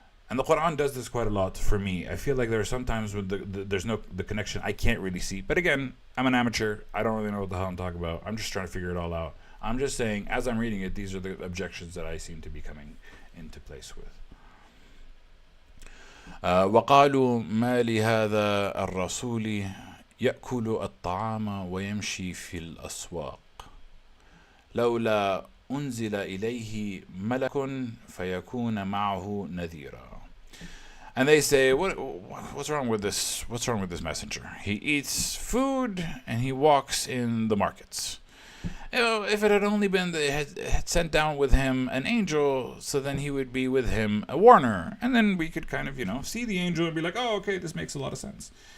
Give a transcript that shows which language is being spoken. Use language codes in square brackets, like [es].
[en] And the Quran does this quite a lot for me. I feel like there are some times when there's no connection I can't really see. But again, I'm an amateur. I don't really know what the hell I'm talking about. I'm just trying to figure it all out. I'm just saying, as I'm reading it, these are the objections that I seem to be coming into place with. [ar] وقالوا ما لهذا الرسول يأكل الطعام ويمشي في الأسواق لولا أنزل إليه ملك فيكون معه نذيرا. [en] And they say, what's wrong with this? What's wrong with this messenger? He eats food and he walks in the markets. If it had only been that it had sent down with him an angel, so then he would be with him a warner, and then we could kind of, see the angel and be like, oh, okay, this makes a lot of sense.